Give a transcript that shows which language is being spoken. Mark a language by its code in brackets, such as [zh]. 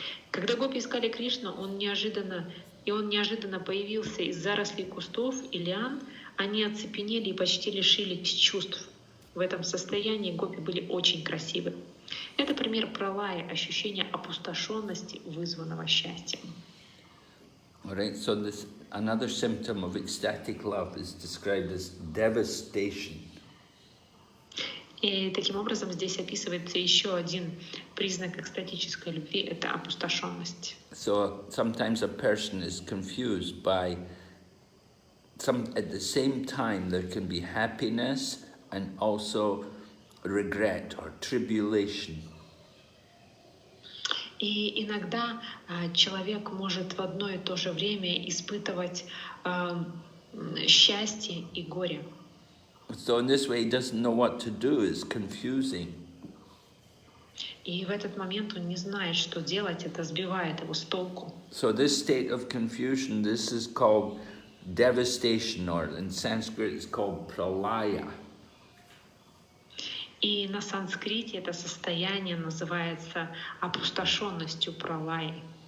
[ru] Когда гопи искали Кришну, он неожиданно появился из зарослей кустов и лиан, они оцепенели и почти лишились чувств. В этом состоянии гопи были очень красивы. Это пример пралая, ощущения опустошенности, вызванного счастьем. [en] All right, so this another symptom of ecstatic love is described as devastation. [ru] И таким образом здесь описывается еще один признак экстатической любви — это опустошенность. [en] So sometimes a person is confused by at the same time there can be happiness and also regret or tribulation. [ru] И иногда человек может в одно и то же время испытывать счастье и горе. [en] So in this way he doesn't know what to do, it's confusing. [ru] И в этот момент он не знает, что делать, это сбивает его с толку. [en] So this state of confusion, this is called devastation, or in Sanskrit it's called pralaya. [ru] И на санскрите это состояние называется опустошенностью пралай.